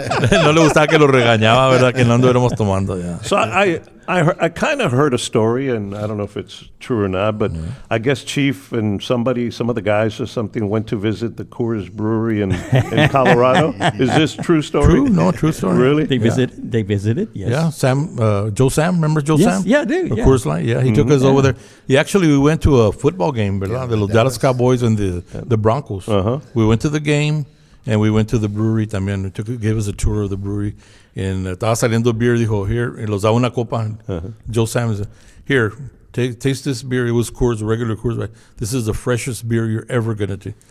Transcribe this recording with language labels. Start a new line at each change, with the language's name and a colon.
Spanish: No le gustaba que lo regañaba, ¿verdad? Que no anduviéramos tomando. Yeah.
English: So I kind of heard a story, and I don't know if it's true or not, but I guess Chief and some of the guys or something went to visit the Coors Brewery in Colorado. Is this true story? True, no, true story. Really? They visited. Yes. Yeah, Joe Sam, remember Joe Yes, Sam? yeah, I do, Of yeah. Coors Light, yeah. He took us over there. We went to a football game,
Spanish: ¿verdad?
English: De los Dallas Cowboys and the Broncos. Uh-huh. We went to the game, and we went to the brewery también. Gave us a tour of the brewery.
Spanish: And estaba saliendo beer, dijo,
English: here,
Spanish: y los daba una copa.
English: Joe Sam said, here, taste this beer. It was Coors, regular Coors. Right? This is the freshest beer you're ever going to do.